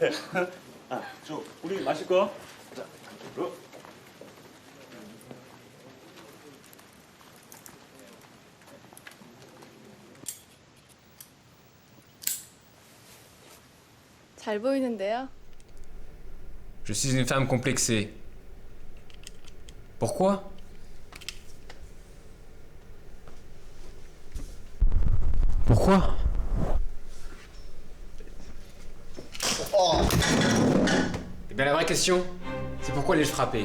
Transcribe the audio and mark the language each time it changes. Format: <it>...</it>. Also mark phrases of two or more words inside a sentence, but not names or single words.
<ko>저 우리 마실 거. 자, 안쪽으로. 잘 보이는데요?</ko> <fr>Je suis une femme complexée. Pourquoi? Pourquoi? Eh bien la vraie question, c'est pourquoi l'ai-je frappé?</fr>